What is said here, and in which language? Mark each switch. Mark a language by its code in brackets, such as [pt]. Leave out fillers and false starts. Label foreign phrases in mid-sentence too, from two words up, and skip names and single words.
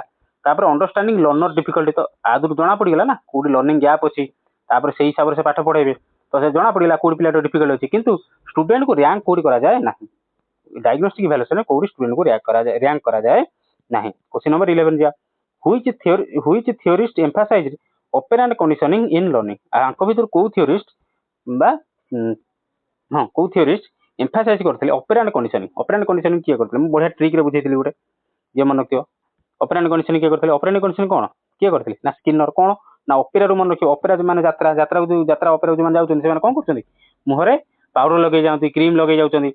[or] ତାପରେ [en] understanding learner difficulty, [or] ତ ଆଦରୁ ଜଣା ପଡ଼ିଗଲା ନା କୋଉଠି [en] learning gap [or] ଅଛି, ତାପରେ ସେଇ ହିସାବରେ ସେ ପାଠ ପଢ଼େଇବେ, ତ ସେ ଜଣା ପଡ଼ିଗଲା କୋଉଠି ପିଲାଟା ଡିଫିକଲ୍ଟ ଅଛି। କିନ୍ତୁ ଷ୍ଟୁଡେଣ୍ଟକୁ ର୍ୟାଙ୍କ କୋଉଠି କରାଯାଏ ନାହିଁ, [en] diagnostic evaluation [or] କୋଉଠି ଷ୍ଟୁଡେଣ୍ଟକୁ ର୍ୟାଙ୍କ କରାଯାଏ ନାହିଁ। [en] question number [or] 11 ଯିବା, [en] which theorist emphasized operant conditioning in learning? [or] ଆଙ୍କ ଭିତରୁ କୋଉ ଥିଓରିଷ୍ଟ ବା କୋଉ [en] theorist emphasize [or] କରିଥିଲେ [en] operant conditioning? operant conditioning [or] କିଏ କରିଥିଲେ? ମୁଁ ବଢ଼ିଆ ଟ୍ରିକ୍ରେ ବୁଝେଇଥିଲି ଗୋଟେ, ଯିଏ ମନେ ରଖିବ। [en] operant conditioning [or] କିଏ କରିଥିଲେ? [en] operant conditioning [or] କ'ଣ କିଏ କରିଥିଲେ ନା ସ୍କିନର। କ'ଣ ନା ଅପେରାରୁ ମନେ ରଖିବ, ଅପେରା ମାନେ ଯାତ୍ରା ଅପେରା ଯେଉଁମାନେ ଯାଉଛନ୍ତି ସେମାନେ କ'ଣ କରୁଛନ୍ତି, ମୁହଁରେ ପାଉଡର ଲଗେଇ ଯାଆନ୍ତି, କ୍ରିମ୍ ଲଗେଇ ଯାଉଛନ୍ତି।